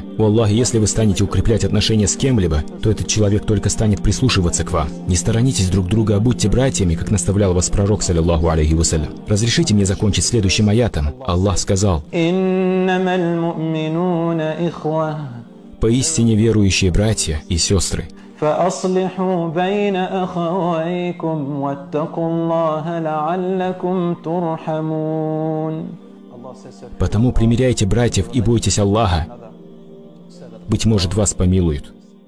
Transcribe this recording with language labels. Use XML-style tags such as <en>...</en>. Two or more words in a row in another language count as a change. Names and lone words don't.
<ru>У Аллаха, если вы станете укреплять отношения с кем-либо, то этот человек только станет прислушиваться к вам. Не сторонитесь друг друга, а будьте братьями, как наставлял вас пророк,</ru> <ar>صلى الله عليه وسلم.</ar> <ru>Разрешите мне закончить следующим аятом. Аллах сказал: «Поистине верующие братья и сестры».</ru> <ar>فأصلحوا بين أخويكم واتقوا الله لعلكم ترحمون.</ar> <ru>Потому примиряйте братьев и бойтесь Аллаха. Быть может, вас помилуют.</ru>